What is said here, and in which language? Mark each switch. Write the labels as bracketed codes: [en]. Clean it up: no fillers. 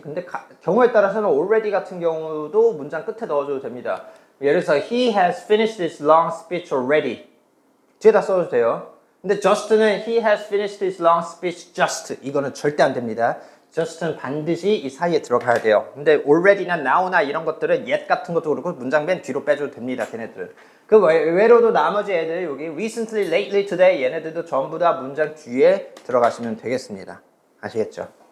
[ko] 근데 경우에 따라서는 already 같은 경우도 문장 끝에 넣어줘도 됩니다. 예를 들어서 [en] he has finished his long speech already. [ko] 뒤에다 써도 돼요. 근데 [en] just는 he has finished his long speech just. [ko] 이거는 절대 안 됩니다. just는 반드시 이 사이에 들어가야 돼요. 근데 already나 now나 이런 것들은 yet 같은 것도 그렇고 문장 맨 뒤로 빼줘도 됩니다, 걔네들은. 그 외로도 나머지 애들 여기 recently, lately, today 얘네들도 전부 다 문장 뒤에 들어가시면 되겠습니다. 아시겠죠?